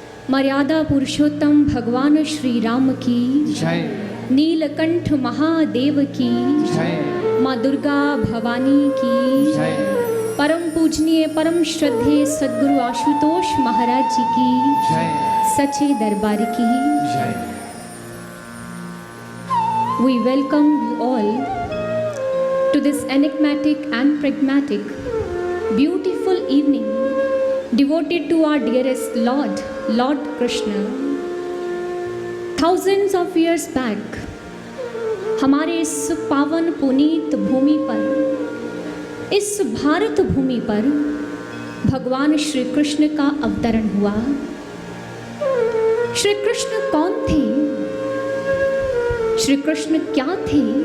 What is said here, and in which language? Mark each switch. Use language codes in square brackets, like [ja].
[hi] मर्यादा पुरुषोत्तम भगवान श्री राम की जय नीलकंठ महादेव की जय माँ दुर्गा भवानी की जय परम पूजनीय परम श्रद्धेय सद्गुरु आशुतोष महाराज जी की जय सच्चे दरबार की जय [en] We welcome you all to this enigmatic and pragmatic, beautiful evening devoted to our dearest Lord, Lord Krishna. Thousands of years back, [hi] हमारे इस पावन पुनीत भूमि पर, इस भारत भूमि पर भगवान श्री कृष्ण का अवतरण हुआ। श्री कृष्ण कौन थे? श्री कृष्ण क्या थे?